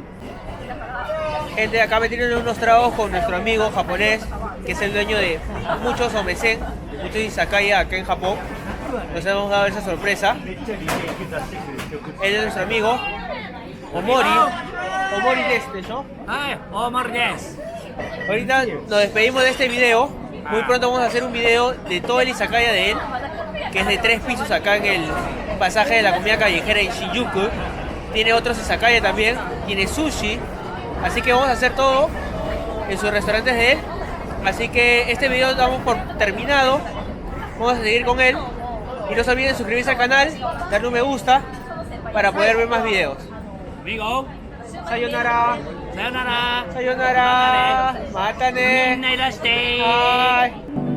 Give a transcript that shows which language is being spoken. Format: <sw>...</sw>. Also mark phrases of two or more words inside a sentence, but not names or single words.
<es>Gente, acá me tienen unos tragos con nuestro amigo japonés, que es el dueño de muchos omesen, muchos izakaya acá en Japón. Nos hemos dado esa sorpresa. Él es nuestro amigo Omori. Omori de este, ¿no?</es> <ja>はい、大森です。</ja> <es>Ahorita nos despedimos de este video. Muy pronto vamos a hacer un video de todo el izakaya de él, que es de 3 pisos acá en el pasaje de la comida callejera en Shinjuku. Tiene otros izakaya también, tiene sushi. Así que vamos a hacer todo en sus restaurantes de él. Así que este video lo damos por terminado. Vamos a seguir con él. Y no se olviden de suscribirse al canal, darle un me gusta para poder ver más videos. Amigo,</es> <ja>Sayonara. さよなら。 Sayonara. みん Mátane. ないらして。</ja> <en>Bye.</en>